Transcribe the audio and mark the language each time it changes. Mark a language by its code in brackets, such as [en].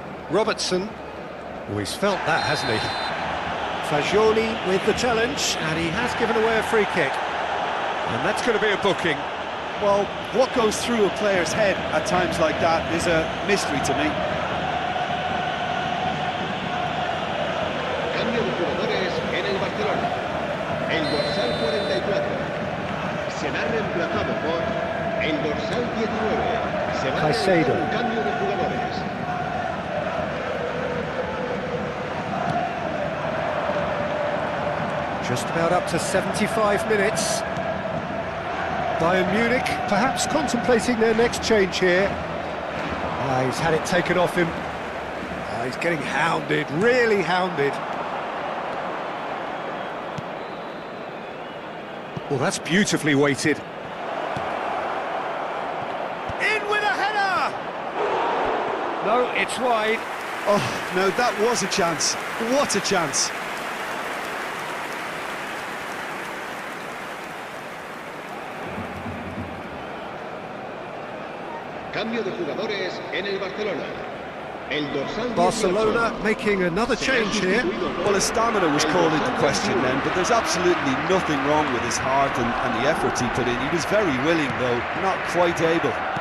[en] Robertson. Oh, he's felt that, hasn't he? Fagioli with the challenge, and he has given away a free kick. And that's going to be a booking. Well, what goes through a player's head at times like that is a mystery to me. [es] Cambio de jugadores en el Barcelona. El dorsal 44 será reemplazado por el dorsal 19. Se va a realizar un cambio de jugadores. [en] Just about up to 75 minutes. Bayern Munich perhaps contemplating their next change here. He's had it taken off him. He's getting hounded, really hounded. Well, that's beautifully weighted. In with a header! No, it's wide. Oh, no, that was a chance. What a chance. [es] Cambio de jugadores en el Barcelona. El dorsal 18. [en] Barcelona making another change here. Well, his stamina was called into question then, but there's absolutely nothing wrong with his heart and the efforts he put in. He was very willing, though, not quite able.